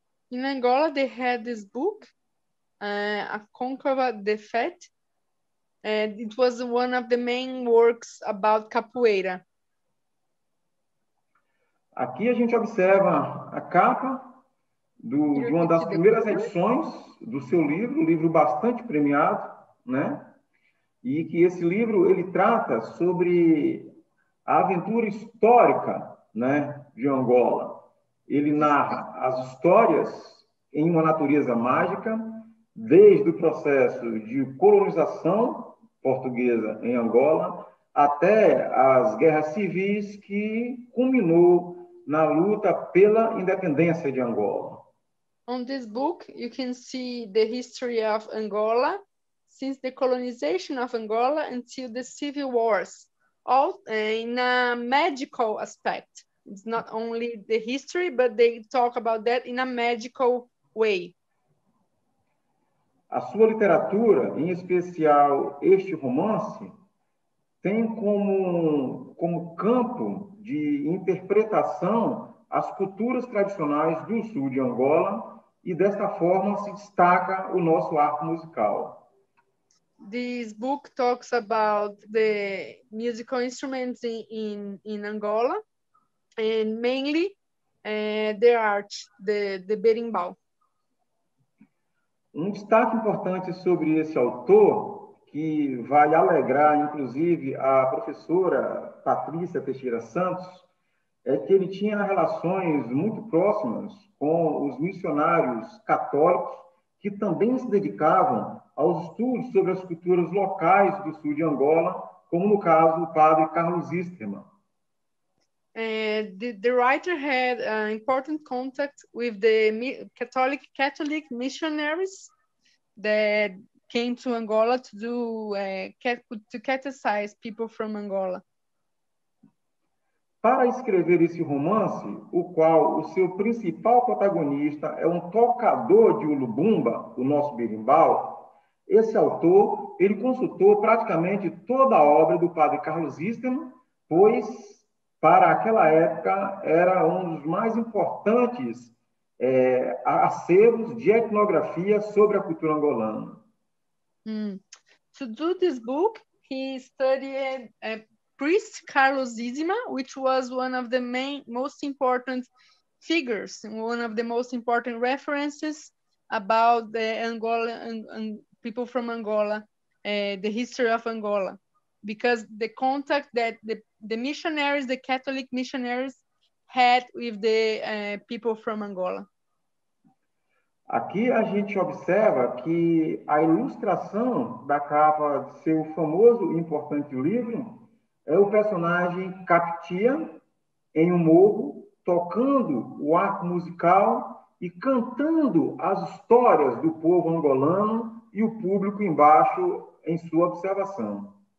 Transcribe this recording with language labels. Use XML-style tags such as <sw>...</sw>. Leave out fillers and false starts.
<en>In Angola, they had this book, A Concava de Fete, and it was one of the main works about capoeira.</en> <pt>Aqui a gente observa a capa de uma das primeiras edições do seu livro, um livro bastante premiado, né? E que esse livro ele trata sobre a aventura histórica, né, de Angola. Ele narra as histórias em uma natureza mágica, desde o processo de colonização portuguesa em Angola até as guerras civis que culminou na luta pela independência de Angola.</pt> <en>On this book, you can see the history of Angola since the colonization of Angola until the civil wars, all in a magical aspect. It's not only the history, but they talk about that in a magical way.</en> <pt>A sua literatura, em especial este romance, tem como campo de interpretação as culturas tradicionais do sul de Angola e desta forma se destaca o nosso arco musical.</pt> <en>This book talks about the musical instruments in Angola, and mainly the art, the berimbau.</en> <pt>Um destaque importante sobre esse autor, que vai alegrar, inclusive, a professora Patrícia Teixeira Santos, é que ele tinha relações muito próximas com os missionários católicos que também se dedicavam aos estudos sobre as culturas locais do sul de Angola, como no caso o padre Carlos Isterman.</pt> <en>The writer had important contact with the Catholic missionaries that came to Angola to do to catechize people from Angola.</en> <pt>Para escrever esse romance, o qual o seu principal protagonista é um tocador de ulubumba, o nosso berimbau, esse autor ele consultou praticamente toda a obra do padre Carlos Isterman, pois para aquela época era um dos mais importantes acervos de etnografia sobre a cultura angolana.</pt> <en>To do this book, he studied priest Carlos Isterman, which was one of the most important figures, one of the most important references about the Angola, people from Angola, the history of Angola, because the contact that the missionaries, the Catholic missionaries, had with the people from Angola.</en> <pt>Aqui a gente observa que a ilustração da capa de seu famoso e importante livro é o personagem Captia em um morro, tocando o arco musical e cantando as histórias do povo angolano e o público embaixo em sua observação.</pt>